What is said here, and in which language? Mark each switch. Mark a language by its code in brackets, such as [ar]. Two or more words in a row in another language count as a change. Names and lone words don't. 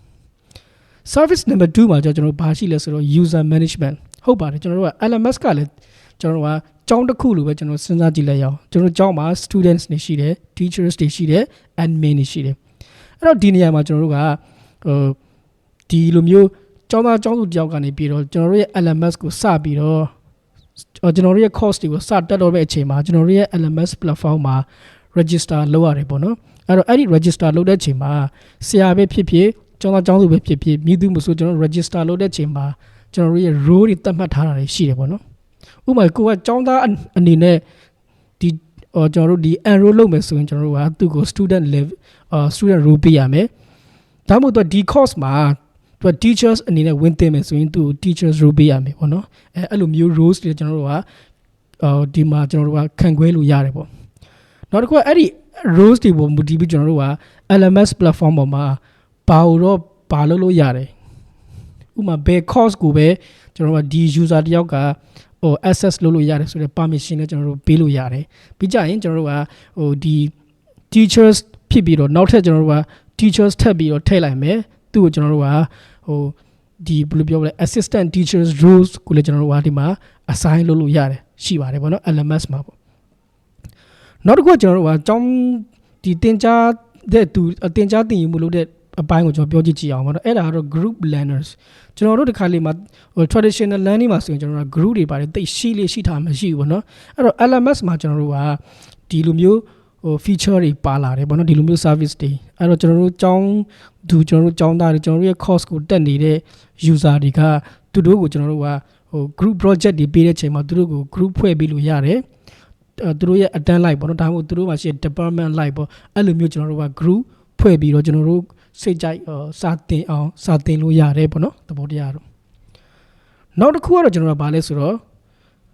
[en] service number 2 [my] မှာကျွန်တော်တို့ဘာရှိလဲဆိုတော့ [en] user management [my] ဟုတ်ပါတယ်ကျွန်တော်တို့က LMS ကလည်းကျွန်တော်တို့ကကျောင်းတစ်ခုလိုပဲကျွန်တော်စဉ်းစားကြည့်လိုက်ရအောင်ကျွန်တော်ကျောင်းမှာ students တွေရှိတယ် teachers တွေရှိတယ် admin တွေရှိတယ်အဲ့တော့ဒီနေရာမှာကျွန်တော်တို့ကဒီလိုမျိုးကျောင်းသားကျောင်းသူတယောက်ကနေပြီးတော့ကျွန်တော်တို့ရဲ့ LMS ကိုစပြီးတော့ကျွန်တော်တို့ရဲ့ course တွေကိုစတက်တော့တဲ့အချိန်မှာကျွန်တော်တို့ရဲ့ [en] LMS platform [my] မှာ register လုပ်ရတယ်ပေါ့နော်အဲ့တော့အဲ့ဒီ register လုပ်တဲ့အချိန်မှာဆရာပဲဖြစ် ဖြစ်ကျောင်းသားကျောင်းသူပဲဖြစ်ဖြစ်မြည်သူမဆိုကျွန်တော် register လုပ်တဲ့အချိန်မှာကျွန်တော်တို့ရဲ့ role တွေသတ်မှတ်ထားတာတွေရှိတယ်ပေါ့နော်ဥပမာကိုကကျောင်းသားအနေနဲ့ဒီကျွန်တော်တို့ဒီ enroll လုပ်မယ်ဆိုရင်ကျွန်တော်တို့ကသူ့ကို [en] student level student role [my] ပေးရမယ်ဒါမှမဟုတ်ဒီ course မှာသူ teachers အနေနဲ့ဝင်သင်မယ်ဆိုရင်သူ [en] teachers role [my] ပေးရမယ်ပေါ့နော်အဲ့လိုမျိုး roles တွေကျွန်တော်တို့ကဒီမှာကျွန်တော်တို့ကခံခွဲလို့ရတယ်ပေါ့နောက်တစ်ခုကအဲ့ဒီ roles တွေပေါ်မူတည်ပြီးကျွန်တော်တို့က [en] LMS platform [my] ပေါ်မှာဘာလုပ်ရတယ်ဥပမာဘယ် course ကိုပဲကျွန်တော်တို့ကဒီ user တယောက်ကaccess လုပ်လို့ရတယ်ဆိုတဲ့ permission နဲ့ကျွန်တော်တို့ပေးလို့ရတယ်ပြီး ကြရင်ကျွန်တော်တို့ကဒီ teachers ဖြစ်ပြီးတော့နောက်ထပ်ကျွန်တော်တို့က teachers ထပ်ပြီးတော့ထည့်လိုက်မယ်သူ့ကိုကျွန်တော်တို့ကဒီဘယ်လိုပြောမလဲ [en] assistant teachers roles [my] ကိုလည်းကျွန်တော်တို့ကဒီမှာ assign လုပ်လို့ရတယ်ရှိပါတယ်ပေါ့နော် LMS မှာပေါ့နောက်တစ်ခုကကျွန်တော်တို့ကကျောင်းဒီသင်ကြားသင်ယူမှုလုပ်တဲ့အပိုင်းကိုကျွန်တော်ပြောကြည့်အောင်ပေါ့နော်အဲ့ဒါကတော့ [en] group learners [my] ကျွန်တော်တို့ဒီခါလေးမှာ [en] traditional learning [my] မှာဆိုရင်ကျွန်တော်တို့က group တွေပါတယ်တိတ်ရှိထားမှရှိဘူးပေါ့နော်အဲ့တော့ LMS မှာကျွန်တော်တို့ကဒီ လိုမျိုးfeature တွေပါလာတယ်ပေါ့နော်ဒီလိုမျိုး service တွေအဲ့တော့ကျွန်တော်တို့ကျောင်းသားတွေကျွန်တော်တို့ရဲ့ course ကိုတက်နေတဲ့ user တွေကသူတို့ကိုကျွန်တော်တို့က [en] group project [my] တွေပေးတဲ့အချိန်မှာသူတို့ကို group ဖွဲ့ပေးလို့ရတယ်သူတို့ရဲ့ attend လိုက်ပေါ့နော်ဒါမှမဟုတ်သူတို့မှာရှိတဲ့ department လိုက်ပေါ့အဲ့လိုမျိုးကျွန်တော်တို့က group ဖွဲ့ပြီးတော့ကျွန်တော်တို့စိတ်ကြိုက်စာတင်လို့ရတယ်ပေါ့နော်သဘောတရားတော့နောက်တစ်ခုကတော့ကျွန်တော်တို့ကဘာလဲဆိုတော့